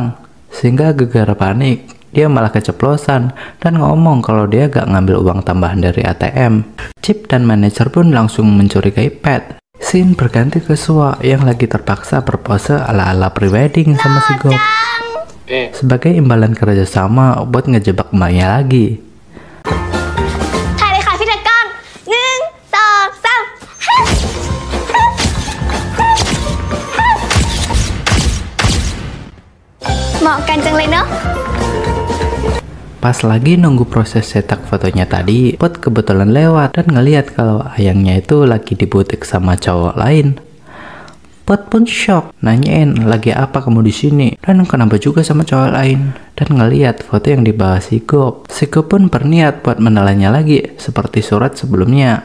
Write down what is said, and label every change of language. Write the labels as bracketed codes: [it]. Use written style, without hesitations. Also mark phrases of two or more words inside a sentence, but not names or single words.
[id] Sehingga gegara panik, dia malah keceplosan dan ngomong kalau dia gak ngambil uang tambahan dari ATM. Cip dan manajer pun langsung mencurigai Pet. Scene berganti ke Sua yang lagi terpaksa berpose ala-ala prewedding sama si Gop. Sebagai imbalan kerjasama buat ngejebak emaknya lagi. [th] ถ่ายเลยค่ะพี่ตะกล้อง1 2 3เหมาะกันจังเลยเนาะ [id] Pas lagi nunggu proses cetak fotonya tadi, Pot kebetulan lewat dan ngeliat kalau ayangnya itu lagi di butik sama cowok lain. Pot pun shock, nanyain lagi apa kamu di sini dan kenapa juga sama cowok lain. Dan ngeliat foto yang dibawa si Gop. Si Gop pun berniat buat menelannya lagi seperti surat sebelumnya.